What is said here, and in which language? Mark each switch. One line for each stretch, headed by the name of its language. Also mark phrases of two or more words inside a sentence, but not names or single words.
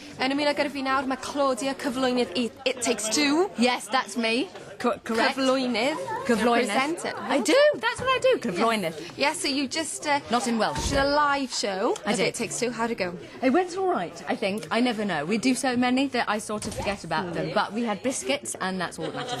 Welsh: Yn ymuno gyda fi nawr, mae Claudia, cyflwynydd It Takes Two.
English: Yes, that's me. Correct.
Welsh: Cyflwynydd. Cyflwynydd.
English: Presenter. I do. That's what I do. Cyflwynydd. Yeah, so you just... Not in Welsh. did a live show I of did. It Takes Two. How'd it go? It went all right, I think. I never know. We do so many that I sort of forget about them. But we had biscuits, and that's all that matters.